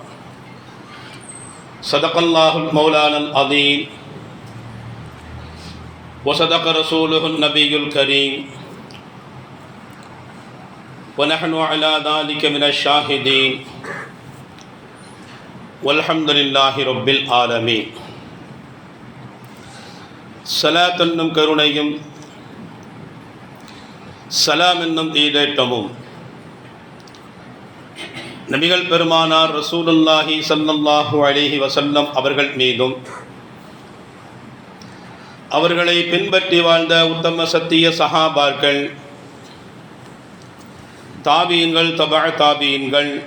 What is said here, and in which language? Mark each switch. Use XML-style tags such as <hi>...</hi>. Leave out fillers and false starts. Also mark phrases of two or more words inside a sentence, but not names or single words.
<ar>صدق الله المولانا العظيم وصدق رسوله النبي الكريم ونحن على ذلك من الشاهدين والحمد لله رب العالمين.</ar> <ta>صلاة என்னும் கருணையும் சலாம் என்னும் ஈடேற்றமும் நபிகள் பெருமானார் ரசூலுல்லாஹி</ta> <ar>صلى الله عليه وسلم</ar> <ta>அவர்கள் மீதும் அவர்களை பின்பற்றி வாழ்ந்த உத்தம சத்திய சஹாபாக்கள், தாபீன்கள், தபா தாபீன்கள்,</ta>